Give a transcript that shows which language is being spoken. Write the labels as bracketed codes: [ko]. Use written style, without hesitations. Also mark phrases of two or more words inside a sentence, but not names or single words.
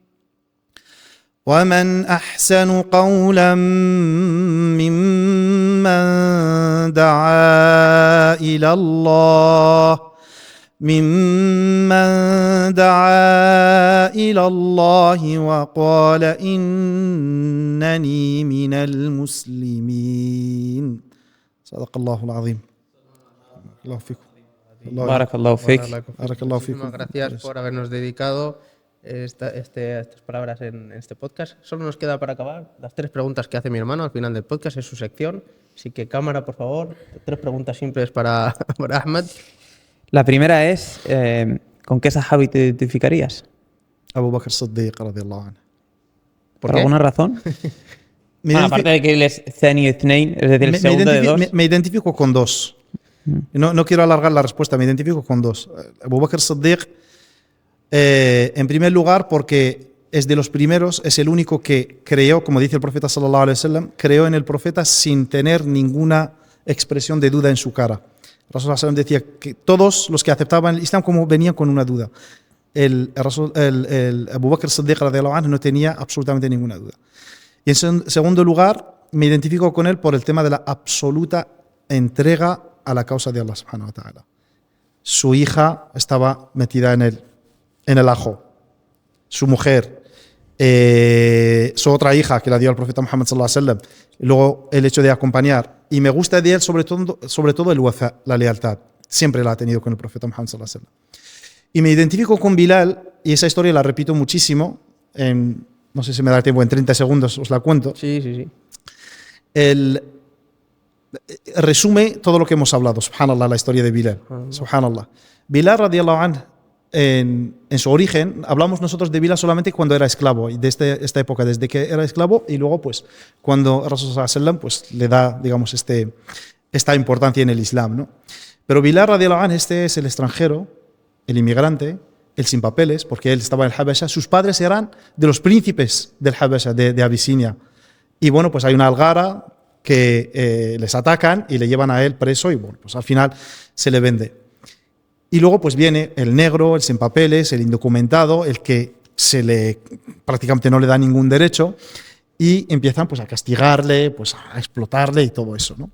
[ar] ومن أحسن قولا ممن دعا إلى الله وقال إنني من المسلمين صدق الله العظيم. الله فيكم. بارك الله فيك. بارك الله فيكم. [es] Muchísimas gracias por habernos dedicado estas palabras en este podcast. Solo nos queda para acabar las 3 preguntas que hace mi hermano al final del podcast, es su sección. Así que cámara, por favor, 3 preguntas simples para Ahmed. La primera es, ¿con qué sahabi te identificarías? [ar] أبو بكر الصديق رضي الله عنه. [es] ¿Por alguna razón? Bueno, aparte de que él es [ar] ثاني اثنين, [es] es decir, el segundo de dos. Me identifico con 2. No quiero alargar la respuesta, me identifico con 2. Abu Bakr Siddiq, en primer lugar, porque es de los primeros, es el único que creó, como dice el profeta [ar] صلى الله عليه وسلم, [es] creó en el profeta sin tener ninguna expresión de duda en su cara. El Rasul [ar] صلى الله عليه وسلم [es] decía que todos los que aceptaban el Islam como venían con una duda. El Abu Bakr Siddiq [ar] رضي الله عنه [es] no tenía absolutamente ninguna duda. Y en segundo lugar, me identifico con él por el tema de la absoluta entrega a la causa de Allah [ar] سبحانه وتعالى. [es] Su hija estaba metida en el ajo. Su mujer, su otra hija que la dio al profeta Muhammad [ar] صلى الله عليه وسلم. [es] Y luego el hecho de acompañar. Y me gusta de él sobre todo el wafa, la lealtad. Siempre la ha tenido con el profeta Muhammad [ar] صلى الله عليه وسلم. [es] Y me identifico con Bilal, y esa historia la repito muchísimo. No sé si me da tiempo, en 30 segundos os la cuento. Sí. Resume todo lo que hemos hablado, subhanallah, la historia de Bilal. Subhanallah. [ar] بلال رضي الله عنه, [es] en su origen, hablamos nosotros de Bilal solamente cuando era esclavo, y desde esta época, desde que era esclavo, y luego pues cuando Rasul [ar] صلى الله عليه وسلم [es] pues le da, digamos, esta importancia en el Islam, ¿no? [ar] Pero بلال رضي الله عنه, [es] este es el extranjero, el inmigrante, el sin papeles, porque él estaba en el Habasha. Sus padres eran de los príncipes del Habasha, de Abisinia. Y bueno, pues hay una algara que les atacan y le llevan a él preso, y bueno, pues al final se le vende. Y luego pues viene el negro, el sin papeles, el indocumentado, el que prácticamente no le da ningún derecho, y empiezan pues a castigarle, pues a explotarle y todo eso, ¿no?